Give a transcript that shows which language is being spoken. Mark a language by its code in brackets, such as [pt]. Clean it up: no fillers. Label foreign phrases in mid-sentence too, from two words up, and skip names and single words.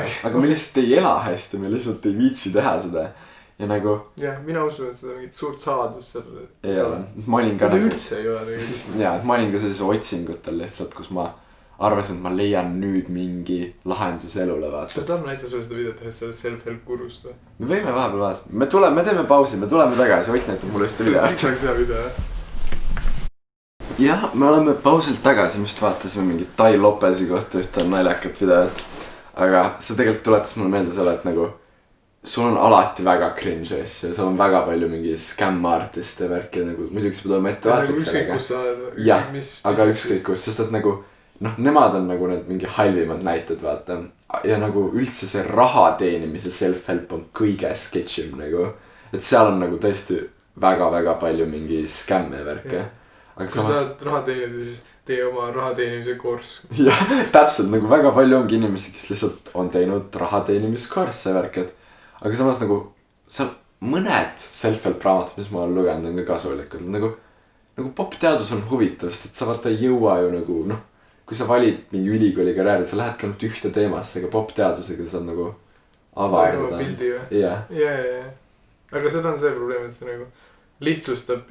[et] Aga me lihtsalt ei ela hästi, me lihtsalt ei viitsi teha seda. Ja nagu jah, mina usun, et seda mingit suurt saadust seal ei ole. Ma olin ka nagu üldse ei ole tegelikult. Ja, et ma olin ka sellise otsingutel lihtsalt, kus ma arvasin, et ma leian nüüd mingi lahendus elule vaata. Kas tahame näita sulle seda videot ühest sellest self-help gurust või? Me võime vahepeal vaata. Me teeme pausi, me tuleme tagasi. Ott näitab mulle ühte videot. See oleks hea video. Jah, me oleme pausilt tagasi, just vaatasime mingit Tai Lopezi kohta ühte naljakat videot. Aga see tegelikult tuletas mulle meelde selle, et nagu sul on alati väga cringe asja, sul on väga palju mingi scam-artiste värki nagu, muidugi sa pead olema ettevaatlik sellega. Ükskõik kus sa oled. Jah, aga ükskõik kus, sest et nagu noh, nemad on nagu need mingi halvimad näited vaata. Ja nagu üldse see raha teenimise self-help on kõige sketšim nagu. Et seal on nagu tõesti väga-väga palju mingi scamme värke. Kui sa tahad raha teenida, siis tee oma raha teenimise kurs. Jah, täpselt nagu väga palju ongi inimesi, kes lihtsalt on teinud raha teenimiskursse värk, aga samas nagu seal mõned self-help raamatud, mis ma olen lugenud, on ka kasulikud. Nagu popteadus on huvitav, sest et sa vaata ei jõua ju nagu noh, kui sa valid mingi ülikooli karjääri, sa lähed ka nüüd ühte teemasse, aga popteadusega saad nagu avardada. Nagu pildi või? Jah. Aga seda on see probleem, et see nagu lihtsustab